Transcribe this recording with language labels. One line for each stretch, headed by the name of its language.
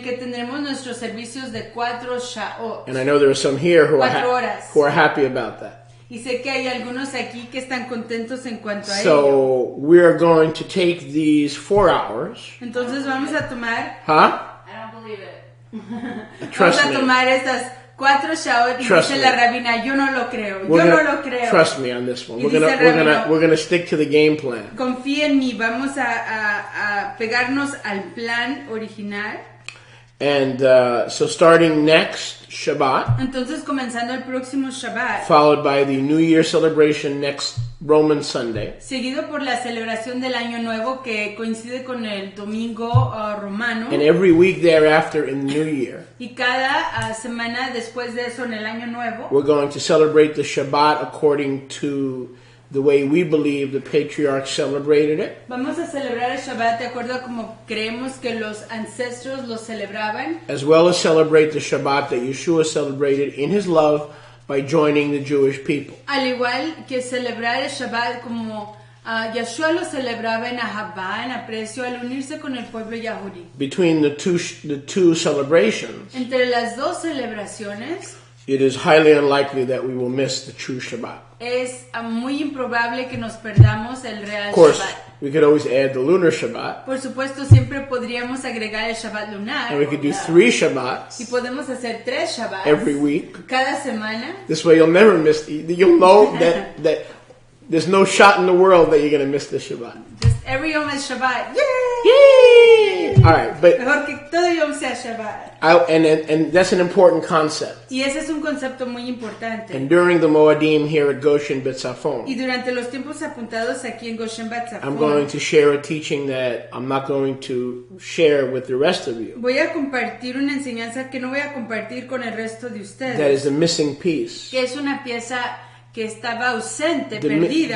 Spanish: que tendremos nuestros servicios de 4 shaot.
English: And I know there are some here who are happy about that.
Spanish: Y sé que hay algunos aquí que están contentos en cuanto a ello.
English: So we're going to take these 4 hours.
Spanish: Entonces vamos a tomar.
English: I don't believe it. Trust
Spanish: vamos a tomar estas 4 shaot y dice la rabina, yo no lo creo. Yo no lo creo.
English: Trust me on this one. We're gonna stick to the game plan.
Spanish: Confía en mí. Vamos a pegarnos al plan original.
English: And so starting next Shabbat,
Spanish: entonces comenzando el próximo Shabbat,
English: followed by the New Year celebration next Roman Sunday,
Spanish: seguido por la celebración del Año Nuevo que coincide con el domingo romano,
English: and every week thereafter in the New Year,
Spanish: y cada semana después de eso en el Año Nuevo,
English: we're going to celebrate the Shabbat according to the way we believe the patriarchs celebrated it.
Spanish: Vamos a celebrar el Shabbat de acuerdo a como creemos que los ancestros lo celebraban.
English: As well as celebrate the Shabbat that Yeshua celebrated in his love by joining the Jewish people.
Spanish: Al igual que celebrar el Shabbat como Yeshua lo celebraba en Ahabá, en aprecio, al unirse con el pueblo Yahudí.
English: Between the two celebrations,
Spanish: entre las dos celebraciones,
English: it is highly unlikely that we will miss the true Shabbat.
Spanish: Es muy improbable que nos perdamos el real
English: Of course,
Spanish: Shabbat.
English: we could always add the lunar Shabbat.
Spanish: Por supuesto, siempre podríamos agregar el Shabbat lunar.
English: And we could do 3 Shabbats.
Spanish: Y podemos hacer 3 Shabbats
English: every week.
Spanish: Cada semana.
English: This way you'll never miss. You'll know that there's no shot in the world that you're going to miss the Shabbat. Just every Yom is Shabbat. Yay! Yay! All right, but
Spanish: mejor que todo Yom sea Shabbat.
English: And that's an important concept.
Spanish: Y ese es un concepto muy importante.
English: And during the Moadim here at Goshen Betzafon,
Spanish: y durante los tiempos apuntados aquí en Goshen Betzafon,
English: I'm going to share a teaching that I'm not going to share with the rest of you.
Spanish: Voy a compartir una enseñanza que no voy a compartir con el resto de ustedes.
English: That is a missing piece.
Spanish: Que es una pieza que estaba ausente, perdida.